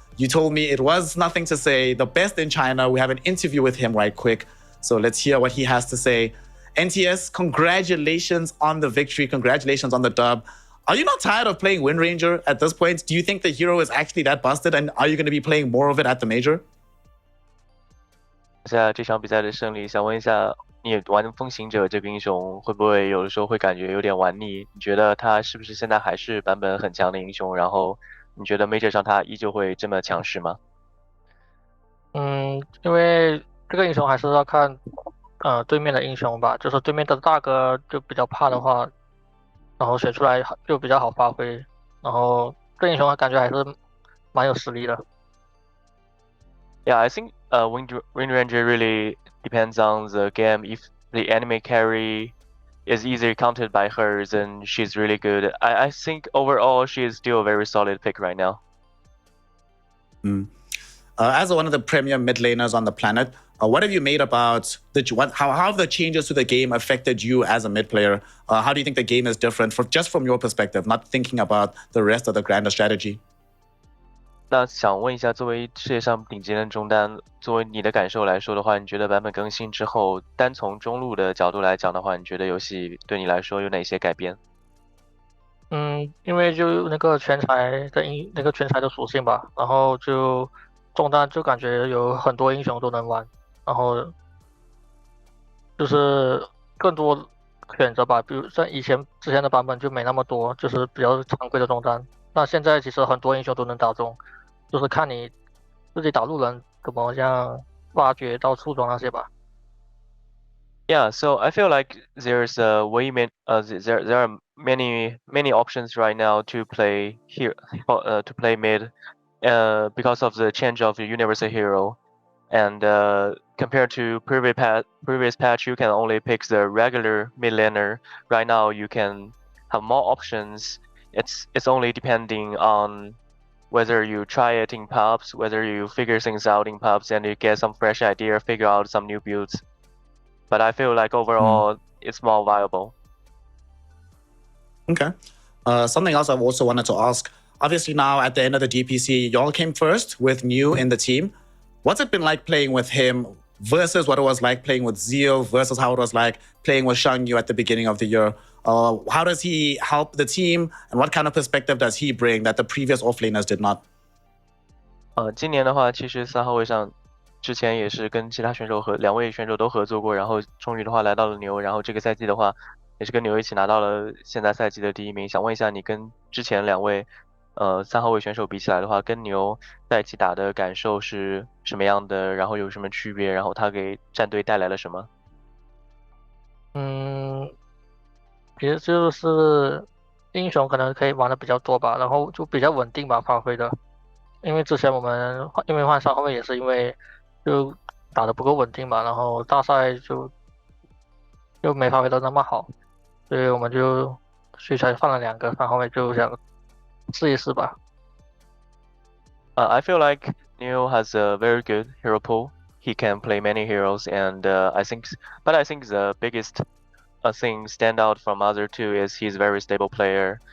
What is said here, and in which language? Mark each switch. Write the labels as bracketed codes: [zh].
[en] You told me it was Nothingtosay, the best in China. We have an interview with him right quick. So let's hear what he has to say. NTS, congratulations on the victory. Congratulations on the dub. Are you not tired of playing Wind Ranger at this point? Do you think the hero is actually that busted? And are you going to be playing more of it at the major? [zh] 下这场比赛的胜利，想问一下，你玩风行者这个英雄会不会有的时候会感觉有点玩腻？你觉得他是不是现在还是版本很强的英雄？然后你觉得 Major 上他依旧会这么强势吗？因为这个英雄还是要看对面的英雄吧，就是对面的大哥就比较怕的话，然后选出来就比较好发挥，然后这英雄感觉还是蛮有实力的。 [en] Yeah, I think Wind Ranger really depends on the game. If the enemy carry is easily countered by her, then she's really good. I think overall she is still a very solid pick right now. As one of the premier mid laners on the planet, what have you made about how have the changes to the game affected you as a mid player? How do you think the game is different just from your perspective, not thinking about the rest of the grander strategy? [zh] 那想问一下，作为世界上顶级的中单，作为你的感受来说的话，你觉得版本更新之后，单从中路的角度来讲的话，你觉得游戏对你来说有哪些改变？因为就那个全才的属性吧，然后就中单就感觉有很多英雄都能玩，然后就是更多选择吧，比如像之前的版本就没那么多，就是比较常规的中单。那现在其实很多英雄都能打中，就是看你自己打路人怎么样挖掘到出装那些吧。 [en] Yeah, so I feel like there's there are many options right now to play here to play mid because of the change of the universal hero, and compared to previous patch, you can only pick the regular mid laner. Right now, you can have more options. It's only depending on whether you try it in pubs, whether you figure things out in pubs, and you get some fresh idea, figure out some new builds. But I feel like overall, it's more viable. Okay. Something else I also wanted to ask. Obviously now at the end of the DPC, y'all came first with New in the team. What's it been like playing with him versus what it was like playing with Zeal versus how it was like playing with Shang Yu at the beginning of the year? How does he help the team, and what kind of perspective does he bring that the previous offlaners did not? [zh] 今年的话，其实3号位上之前也是跟其他选手2位选手都合作过，然后终于的话来到了牛，然后这个赛季的话也是跟牛一起拿到了现在赛季的第1名。想问一下，你跟之前2位3号位选手比起来的话，跟牛在一起打的感受是什么样的？然后有什么区别？然后他给战队带来了什么？其实就是英雄可能可以玩的比较多吧，然后就比较稳定吧发挥的。因为之前我们换3号位也是因为就打得不够稳定吧，然后大赛就没发挥的那么好，所以我们所以才放了2个3号位，就想试一试吧。 [en] I feel like Neo has a very good hero pool. He can play many heroes, and I think the biggest thing stand out from other two is he's a very stable player.